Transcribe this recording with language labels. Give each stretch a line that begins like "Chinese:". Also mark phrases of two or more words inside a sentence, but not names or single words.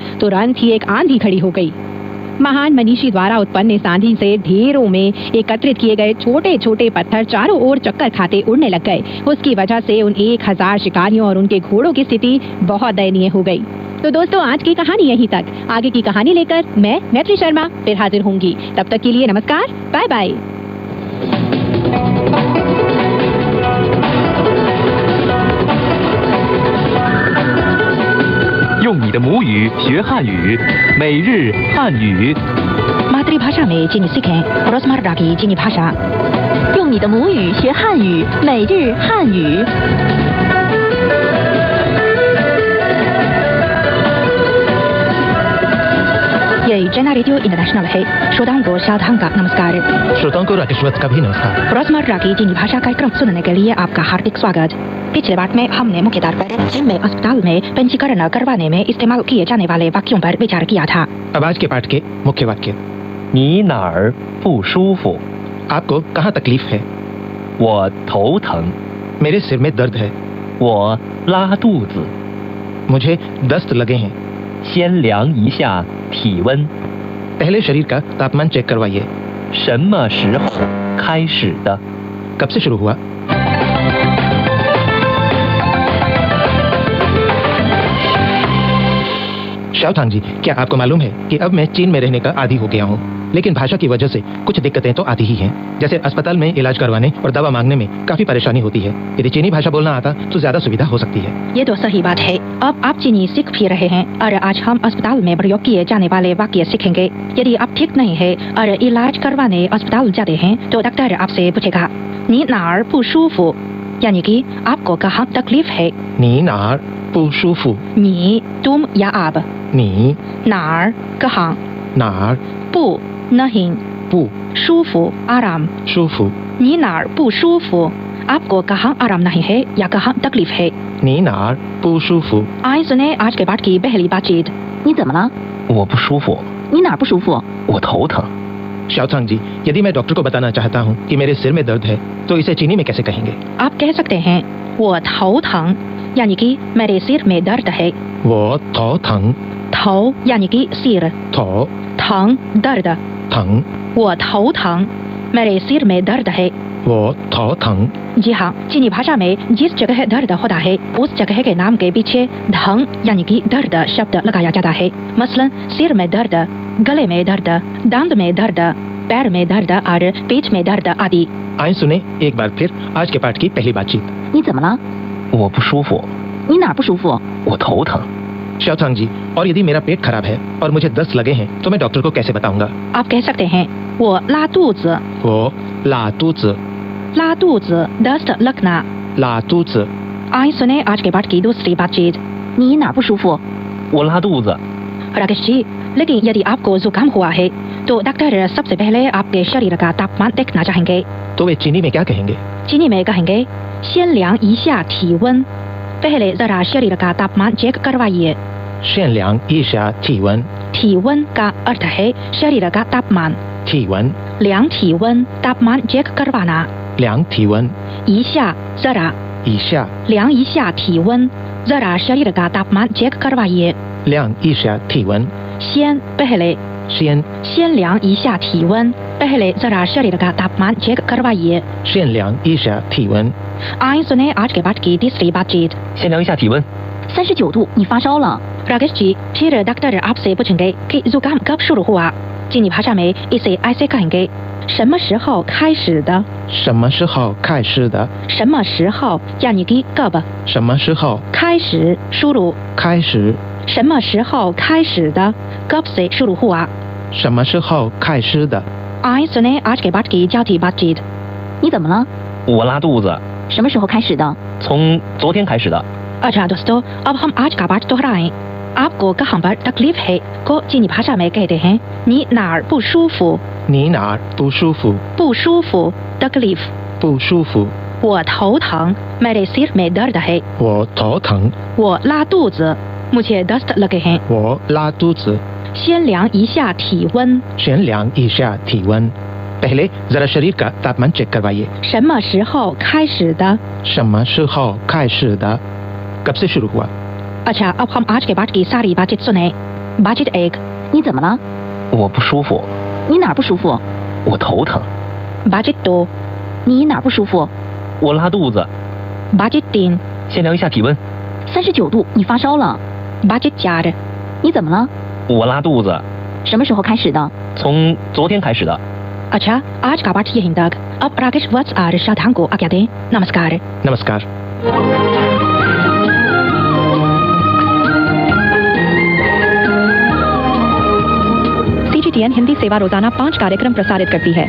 Hindi: तुरंत ही एक आंधी खड़ी हो गई। महान मनीषी द्वारा उत्पन्न इस आंधी से ढेरों में एकत्रित किए गए छोटे छोटे पत्थर चारों ओर चक्कर खाते उड़ने लग गए। उसकी वजह से उन 1000 शिकारियों और उनके घोड़ों की स्थिति बहुत दयनीय हो गई। तो दोस्तों, आज की कहानी यहीं तक। आगे की कहानी लेकर मैं मैत्री शर्मा फिर हाजिर होंगी। तब तक के लिए नमस्कार, बाय बाय।
Chinese: 用你的母语学汉语，每日汉语。
Hindi: मातृभाषा में चीनी सीखें, रोजमर्रा की चीनी भाषा।
Chinese: 用你的母语学汉语，每日汉语。
Hindi: ये चैना रेडियो इंटरनेशनल है। श्रोताओं को सावधान का नमस्कार। श्रोताओं को राकेश वत्स का भी नमस्कार। रोजमर्रा की चीनी भाषा कार्यक्रम सुनने के लिए आपका हार्दिक स्वागत। पिछले बार में हमने मुख्य तौर पर जिम में अस्पताल में पंजीकरण करवाने में इस्तेमाल किए जाने वाले वाक्यों पर विचार किया था। अब आज के पाठ के मुख्य वाक्य।
Chinese: 你哪儿不舒服？
Hindi: आपको कहाँ तकलीफ है?
Chinese: 我头疼。
Hindi: मेरे सिर में दर्द है।
Chinese: 我拉肚子。
Hindi: मुझे दस्त लगे हैं।
Chinese: 先量一下体温。
Hindi: पहले शरीर का तापमान चेक करवाइए।
Chinese: 什么时候开始的？
Hindi: कब से शुरू हुआ? शाओथांग जी, क्या आपको मालूम है कि अब मैं चीन में रहने का आदी हो गया हूँ, लेकिन भाषा की वजह से कुछ दिक्कतें तो आती ही हैं। जैसे अस्पताल में इलाज करवाने और दवा मांगने में काफी परेशानी होती है। यदि चीनी भाषा बोलना आता तो ज्यादा सुविधा हो सकती है। ये तो सही बात है। अब आप चीनी सीख भी रहे हैं और आज हम अस्पताल में प्रयोग किए जाने वाले वाक्य सीखेंगे। यदि आप ठीक नहीं है और इलाज करवाने अस्पताल जाते हैं तो डॉक्टर आपसे पूछेगा,
Chinese: 你哪儿不舒服?
Hindi: यानी कि आपको कहाँ तकलीफ है।
Chinese: 你哪儿不舒服?
Hindi: 你 तुम या आप।
Chinese: 你
Hindi: नार कहाँ।
Chinese: 哪儿
Hindi: 不 नहीं।
Chinese: 不
Hindi: 舒服 आराम।
Chinese: 舒服? 你哪儿不舒服?
Hindi: आपको कहाँ आराम नहीं है या कहाँ तकलीफ है।
Chinese: 你哪儿不舒服？
Hindi: आइए सुने आज के पाठ की पहली बातचीत।
Chinese: 你怎么了？我不舒服，你哪儿不舒服？我头疼。
Hindi: शाओथांग जी, यदि मैं डॉक्टर को बताना चाहता हूँ कि मेरे सिर में दर्द है तो इसे चीनी में कैसे कहेंगे? आप कह सकते हैं
Chinese: 我头疼
Hindi: यानी कि मेरे सिर में दर्द है।
Chinese: 我头疼，
Hindi: 头 यानी कि सिर,
Chinese: 头
Hindi: 疼 दर्द।
Chinese: 疼，我头疼
Hindi: मेरे सिर में दर्द है।
Chinese: 我头疼。
Hindi: जी हाँ, चीनी भाषा में जिस जगह दर्द होता है उस जगह के नाम के पीछे धंग यानी कि दर्द शब्द लगाया जाता है। मसलन सिर में दर्द, गले में दर्द, दांत में दर्द, पैर में दर्द और पीठ में दर्द आदि। आइए सुने एक बार फिर आज के पाठ की पहली बातचीत।
Chinese: 你怎么了？我不舒服，你哪儿不舒服？我头疼。
Hindi: शाओथांग जी, और यदि मेरा पेट खराब है और मुझे दस्त लगे हैं तो मैं डॉक्टर को कैसे बताऊंगा? आप कह सकते हैं
Chinese: 我拉肚子我拉肚子, 拉肚子
Hindi: दस्त लगना।
Chinese: 拉肚子.
Hindi: आइए सुने आज के पाठ की दूसरी बातचीत।
Chinese: 你哪儿不舒服？我拉肚子，
Hindi: राकेश जी, लेकिन यदि आपको जुकाम हुआ है तो डॉक्टर सबसे पहले आपके शरीर का तापमान देखना चाहेंगे। तो वे चीनी में क्या कहेंगे? चीनी में कहेंगे
Chinese: 先量一下体温
Hindi: पहले जरा शरीर का तापमान चेक करवाइए।
Chinese: 限量一下体温，
Hindi: 体温 का अर्थ है शरीर का तापमान।
Chinese: 体温，量体温
Hindi: तापमान चेक करवाना।
Chinese: 量体温，
Hindi: 一下 जरा
Chinese: 一下，量一下体温
Hindi: जरा शरीर का तापमान चेक करवाइए।
Chinese: 量一下体温，
Hindi: 先 पहले
Chinese: 先，先量一下体温
Hindi: पहले जरा शरीर का तापमान चेक करवाइए।
Chinese: 限量一下体温。
Hindi: आइए सुने आज के पाठ की तीसरी बातचीत।
Chinese: 先量一下体温。 39度，你发烧了。
Hindi: राकेश जी, फिर डॉक्टर आपसे पूछेंगे कि जुकाम कब शुरू हुआ। चीनी भाषा में इसे ऐसे कहेंगे
Chinese: 什么时候开始的？什么时候开始的？什么时候
Hindi: यानी कि कब,
Chinese: 什么时候
Hindi: 开始 शुरू,
Chinese: 开始？什么时候开始的
Hindi: कब से शुरू हुआ।
Chinese: 什么时候开始的？
Hindi: आइए सुने आज के पाठ की चौथी बातचीत।
Chinese: 你怎么了？我拉肚子，什么时候开始的？从昨天开始的。
Hindi: अच्छा दोस्तों, अब हम आज का पाठ दोहराएं। आपको कहाँ पर तकलीफ है को चीनी भाषा में कहते हैं
Chinese: 你哪儿不舒服？你哪儿不舒服？不舒服
Hindi: तकलीफ।
Chinese: 不舒服。我头疼
Hindi: मेरे सिर में दर्द है।
Chinese: 我头疼。我拉肚子
Hindi: मुझे दस्त लगे हैं।
Chinese: 我拉肚子。先量一下体温先量一下体温。
Hindi: पहले जरा शरीर का तापमान चेक करवाइए।
Chinese: 什么时候开始的？什么时候开始的？
Hindi: कब से शुरू हुआ? अच्छा, अब हम आज के पाठ की सारी बातचीत सुने। बातचीत 1,
Chinese: 你怎么了？我不舒服，你哪儿不舒服？我头疼。
Hindi: बातचीत 2,
Chinese: 你哪儿不舒服？我拉肚子，
Hindi: बातचीत 3,
Chinese: 先量一下体温。 39度，你发烧了。
Hindi: बातचीत 4,
Chinese: 你怎么了？我拉肚子，什么时候开始的？从昨天开始的。
Hindi: अच्छा, आज का पाठ यहीं तक। अब राकेश वत्स और शाओथांग को आज्ञा दें। नमस्कार। नमस्कार। CGTN हिंदी सेवा रोजाना 5 कार्यक्रम प्रसारित करती है।